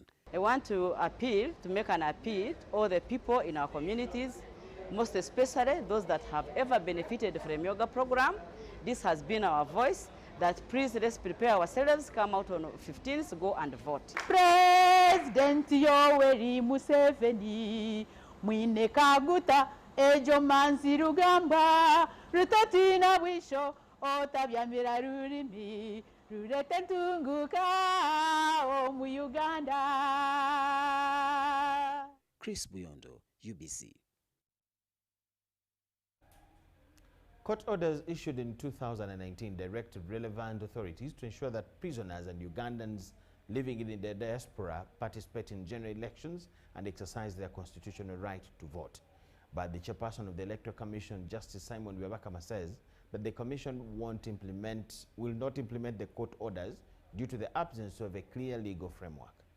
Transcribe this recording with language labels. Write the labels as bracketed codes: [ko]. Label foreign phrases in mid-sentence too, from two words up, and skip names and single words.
[en] I want to make an appeal to all the people in our communities, most especially those that have ever benefited from the yoga program. This has been our voice, that please let's prepare ourselves, come out on 15th, go and vote. [nyn] President Yoweri Museveni, mwine kaguta, ejo manzi rugamba, rutatina wisho, otabyamira rurimi, rurete ntunguka, omu Uganda. [en] Chris Buyondo, UBC. Court orders issued in 2019 directed relevant authorities to ensure that prisoners and Ugandans living in the diaspora participate in general elections and exercise their constitutional right to vote. But the chairperson of the Electoral Commission, Justice Simon Webakama, says that the Commission will not implement the court orders due to the absence of a clear legal framework.